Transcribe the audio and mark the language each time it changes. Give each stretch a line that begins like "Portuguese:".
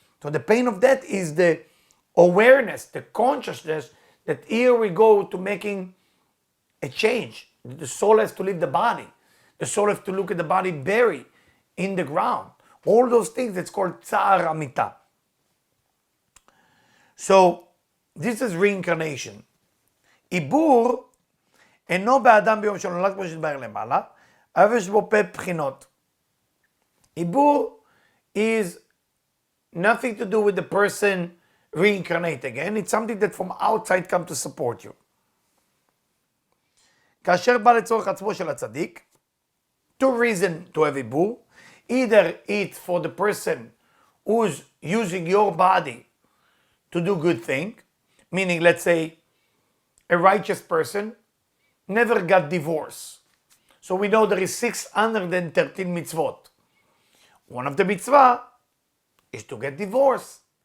English: So the pain of death is the awareness, the consciousness that here we go to making a change. The soul has to leave the body. The soul has to look at the body buried in the ground. All those things, it's called Tsa'ar Amita. So this is reincarnation.
Hebrew: עיבור אינו באדם ביום שנולד כמו שדבר למעלה, אבל יש בו פה בחינות.
English: עיבור is nothing to do with the person reincarnate again. It's something that from outside come to support you.
Hebrew: כאשר בא לצורך עצמו של הצדיק,
English: 2 reasons to have
Hebrew: עיבור.
English: Either it's for the person who's using your body to do good thing, meaning let's say a righteous person never got divorced. So we know there is 613 mitzvot. One of the mitzvah is to get divorced.